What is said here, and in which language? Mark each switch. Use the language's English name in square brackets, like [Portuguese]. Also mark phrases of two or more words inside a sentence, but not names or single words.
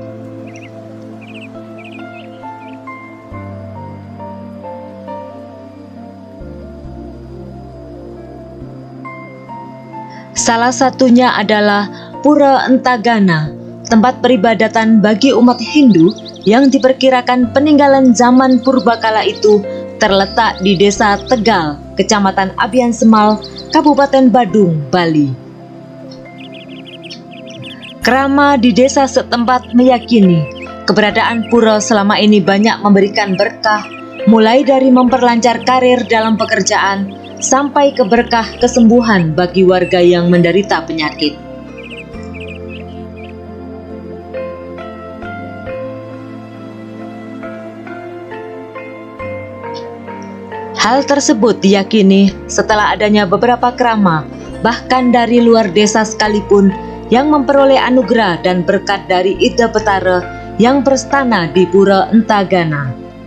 [Indonesian] Salah satunya adalah Pura Entagana, tempat peribadatan bagi umat Hindu yang diperkirakan peninggalan zaman purbakala itu terletak di Desa Tegal, Kecamatan Abian Semal, Kabupaten Badung, Bali. Kerama di desa setempat meyakini keberadaan pura selama ini banyak memberikan berkah, mulai dari memperlancar karir dalam pekerjaan sampai ke berkah kesembuhan bagi warga yang menderita penyakit. Hal tersebut diyakini setelah adanya beberapa kerama, bahkan dari luar desa sekalipun, yang memperoleh anugerah dan berkat dari Ida Betara yang berstana di Pura Entagana.